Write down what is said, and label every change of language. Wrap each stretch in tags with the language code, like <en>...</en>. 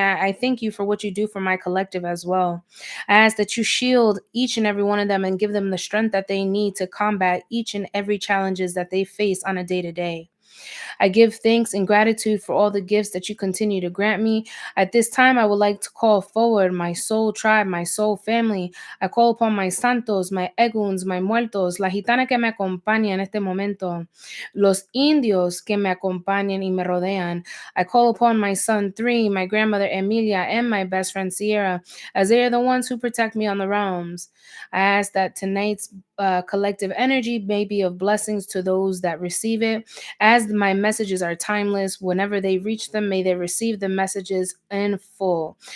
<en>I thank you for what you do for my collective as well. I ask that you shield each and every one of them and give them the strength that they need to combat each and every challenges that they face on a day-to-day. I give thanks and gratitude for all the gifts that you continue to grant me. At this time, I would like to call forward my soul tribe, my soul family. I call upon</en> <es>my santos, my eguns, my muertos, la gitana que me acompaña en este momento, los indios que me acompañan y me rodean.</es> <en>I call upon my son Three, my grandmother Emilia, and my best friend Sierra, as they are the ones who protect me on the realms. I ask that tonight's collective energy may be of blessings to those that receive it. As my messages are timeless, whenever they reach them, may they receive the messages in full.</en>